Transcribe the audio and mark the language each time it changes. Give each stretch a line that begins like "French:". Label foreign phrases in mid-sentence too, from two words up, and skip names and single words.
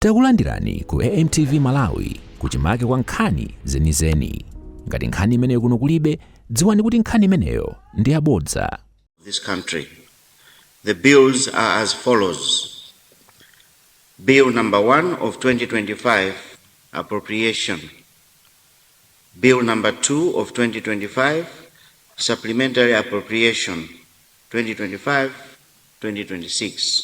Nyanja: Takulandirani ku AMTV Malawi kuchimake kwa nkhani zenizeni. Ngati nkhani imeneyo kuno kulibe, dziwani kuti nkhani imeneyo ndi yabodza.
English: This country. The bills are as follows. Bill number 1 of 2025, appropriation. Bill number 2 of 2025, supplementary appropriation, 2025-2026.